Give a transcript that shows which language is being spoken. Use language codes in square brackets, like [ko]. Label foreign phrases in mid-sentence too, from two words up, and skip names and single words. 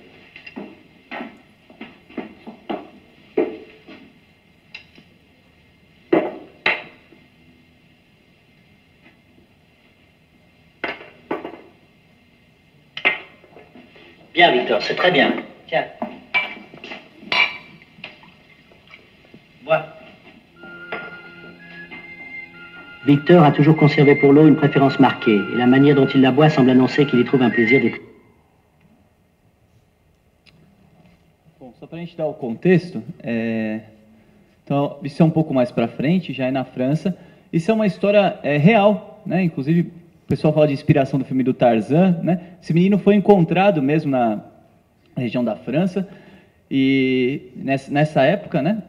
[fr] Bien, Victor, c'est très bien. Tiens. Bois. Victor a toujours conservé pour l'eau une préférence marquée, et la manière dont il la boit semble annoncer qu'il y trouve un plaisir de... [pt] Bom, só para a gente dar o contexto, então isso é um pouco mais para frente, já é na França. Isso é uma história real, né? Inclusive o pessoal fala de inspiração do filme do Tarzan, né? Esse menino foi encontrado mesmo na região da França e nessa época, né?